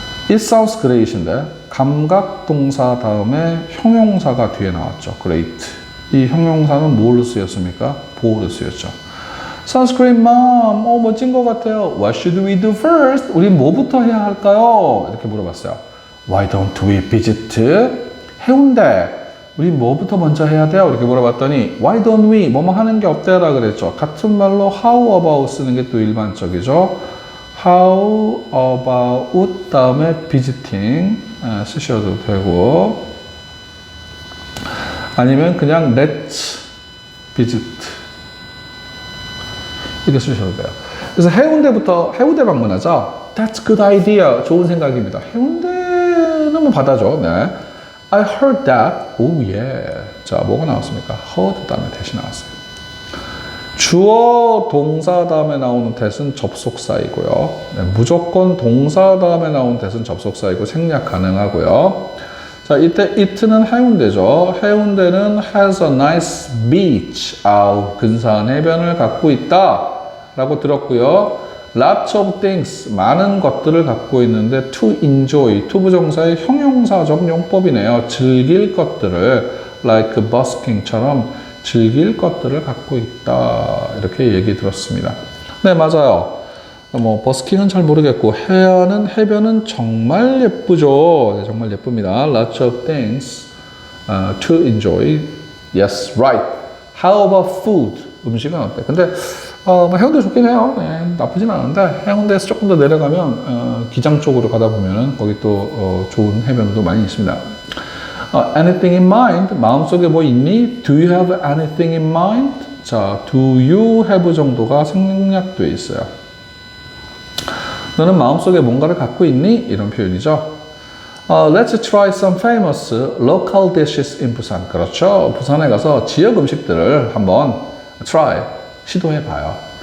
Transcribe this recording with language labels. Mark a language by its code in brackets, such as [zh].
[en] It sounds great [ko] 인데 감각동사 다음에 형용사가 뒤에 나왔죠. [en] great. [ko] 이 형용사는 뭘로 쓰였습니까? 보호로 쓰였죠. [en] Sounds great, mom. [ko] 멋진 것 같아요. [en] What should we do first? [ko] 우리 뭐부터 해야 할까요? 이렇게 물어봤어요. [en] Why don't we visit 해운대? [ko] 우리 뭐부터 먼저 해야 돼요? 이렇게 물어봤더니 [en] Why don't we? [ko] 뭐뭐 하는 게 어때라 그랬죠. 같은 말로 how about 쓰는 게 또 일반적이죠. How about 다음에 visiting 쓰셔도 되고 아니면 그냥 [en] let's visit [ko] 이렇게 쓰셔도 돼요. 그래서 해운대 방문하자. [en] That's good idea. [ko] 좋은 생각입니다. 해운대는 뭐 받아줘. 네. [en] I heard that. Oh yeah. [ko] 자, 뭐가 나왔습니까? heard 다음에 대시 나왔어요. 주어 동사 다음에 나오는 that은 접속사이고요. 네, 무조건 동사 다음에 나오는 that은 접속사이고 생략 가능하고요. 자, 이때 it는 해운대죠. [en] 해운대는 has a nice beach. [ko] 근사한 해변을 갖고 있다. 라고 들었고요. [en] Lots of things, [ko] 많은 것들을 갖고 있는데 to enjoy, to 부정사의 형용사적 용법이네요. 즐길 것들을 like busking처럼 즐길 것들을 갖고 있다. 이렇게 얘기 들었습니다. 네, 맞아요. 뭐 버스킹은 잘 모르겠고 해변은 정말 예쁘죠. 네, 정말 예쁩니다. [en] Lots of things to enjoy. Yes, right. How about food? [ko] 음식은 어때? 근데 뭐 해운대 좋긴 해요. 네, 나쁘진 않은데 해운대에서 조금 더 내려가면 기장 쪽으로 가다 보면은 거기 또 좋은 해변도 많이 있습니다. [en] anything in mind? [ko] 마음속에 뭐 있니? [en] Do you have anything in mind? [ko] 자, do you have 정도가 생략되어 있어요. 너는 마음속에 뭔가를 갖고 있니? 이런 표현이죠. [en] Let's try some famous local dishes in Busan. [ko] 그렇죠. 부산에 가서 지역 음식들을 한번 try, 시도해봐요.